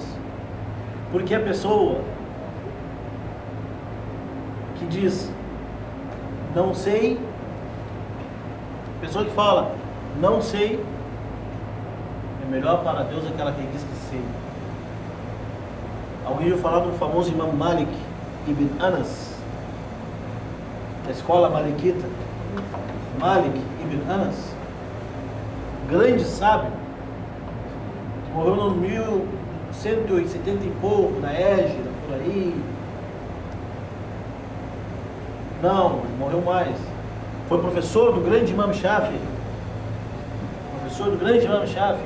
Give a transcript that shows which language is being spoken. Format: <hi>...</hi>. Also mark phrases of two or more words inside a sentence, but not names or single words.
<pt>Porque a pessoa que diz não sei, a pessoa que fala não sei, é melhor para Deus aquela que diz que sei. Alguém ouviu falar do famoso Imam Malik ibn Anas, da escola Malikita? Malik ibn Anas, grande sábio, que morreu no 1170 e pouco, na Égira, por aí. Não, ele morreu mais. Foi professor do grande Imam Shafi. Professor do grande Imam Shafi.</pt>